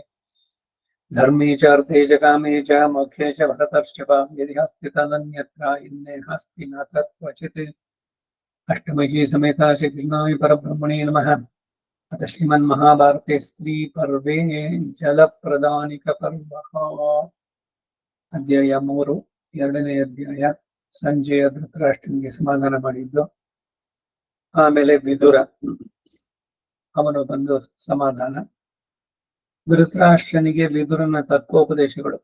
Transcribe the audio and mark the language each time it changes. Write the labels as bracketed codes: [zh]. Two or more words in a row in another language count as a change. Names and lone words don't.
[sa] धर्मे च अर्थे च कामे च मोक्षे च भरतर्षभा. यदि हस्ति तदन्यत्र इन्ने हस्ति न तत् क्वचित्. अष्टमयी समेता श्रीकृष्णाय परब्रह्मणे नमः. अथ श्रीमन्महाभारते स्त्रीपर्वे जलप्रदानिकपर्वः. [kn] ಅಧ್ಯಾಯ 3 ಎರಡನೇ ಅಧ್ಯಾಯ. ಸಂಜೆಯ ಧೃತರಾಷ್ಟ್ರನಿಗೆ ಸಮಾಧಾನ ಮಾಡಿದ್ದು, ಆಮೇಲೆ ವಿದುರ ಅವನು ಬಂದು ಸಮಾಧಾನ. ಧೃತರಾಷ್ಟ್ರನಿಗೆ ವಿದುರನ ತತ್ವೋಪದೇಶಗಳು.